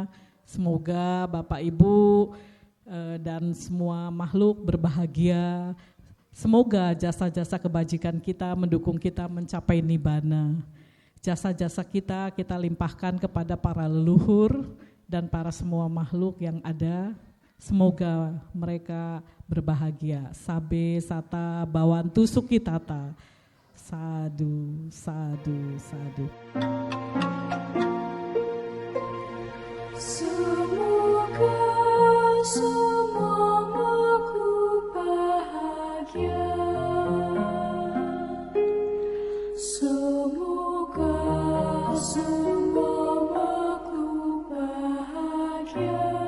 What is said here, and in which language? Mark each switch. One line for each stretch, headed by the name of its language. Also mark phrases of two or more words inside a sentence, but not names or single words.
Indonesian: Semoga Bapak Ibu dan semua makhluk berbahagia. Semoga jasa-jasa kebajikan kita mendukung kita mencapai nibbana. Jasa-jasa kita limpahkan kepada para leluhur dan para semua makhluk yang ada. Semoga mereka berbahagia.
Pali: Sabe sata bawantu sukitata. Sadu, sadu, sadu.
Indonesian: Semoga semua makhluk bahagia. Semoga semua makhluk bahagia.